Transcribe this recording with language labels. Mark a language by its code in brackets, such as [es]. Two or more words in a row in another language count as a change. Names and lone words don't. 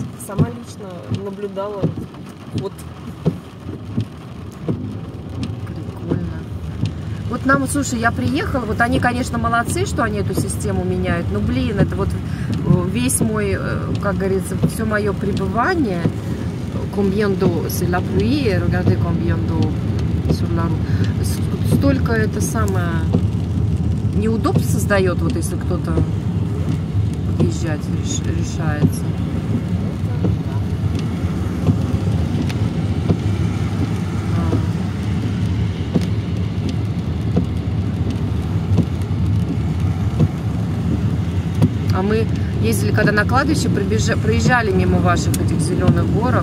[ru] сама лично наблюдала вот. Прикольно. Вот нам, слушай, я приехала, вот они, конечно, молодцы, что они эту систему меняют, но, блин, это вот весь мой, как говорится, все мое пребывание, [fr] combien d'eau, c'est la pluie, regardez combien d'eau sur la route. [ru] Столько это самое неудобств создает, вот если кто-то подъезжать решается. А мы ездили, когда на кладбище, проезжали мимо ваших этих зеленых горок.